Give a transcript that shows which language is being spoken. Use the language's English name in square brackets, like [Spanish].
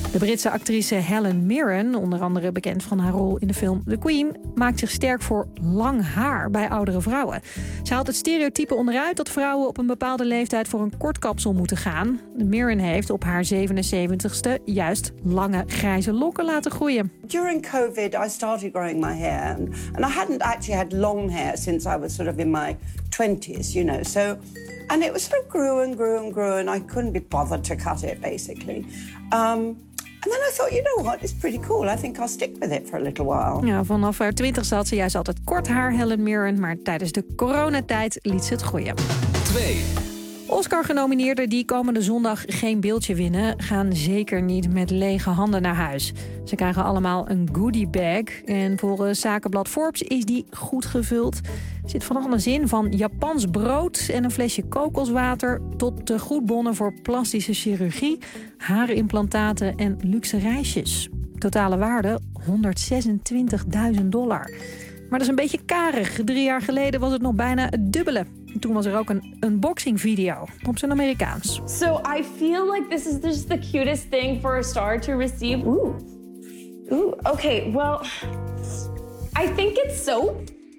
[Dutch] De Britse actrice Helen Mirren, onder andere bekend van haar rol in de film The Queen, maakt zich sterk voor lang haar bij oudere vrouwen. Ze haalt het stereotype onderuit dat vrouwen op een bepaalde leeftijd voor een kort kapsel moeten gaan. Mirren heeft op haar 77ste juist lange grijze lokken laten groeien. [English] During COVID I started growing my hair and I hadn't actually had long hair since I was sort of in my 20s, you know. So and it was sort of grew and grew and grew and I couldn't be bothered to cut it basically. [Dutch] En dan dacht ik, [English] you know what, it's pretty cool. I think I'll stick with it for a little while. [Dutch] Ja, vanaf haar 20 zat ze juist altijd kort haar, Helen Mirren. Maar tijdens de coronatijd liet ze het groeien. 2. Oscar-genomineerden die komende zondag geen beeldje winnen, gaan zeker niet met lege handen naar huis. Ze krijgen allemaal een goodie bag. En voor zakenblad Forbes is die goed gevuld. Er zit van alles in, van Japans brood en een flesje kokoswater tot de goedbonnen voor plastische chirurgie, haarimplantaten en luxe reisjes. Totale waarde $126.000. Maar dat is een beetje karig. 3 jaar geleden was het nog bijna het dubbele. Toen was er ook een unboxing video op zijn Amerikaans. [English] So I feel like this is just the cutest thing for a star to receive. Okay, well, I think it's soap.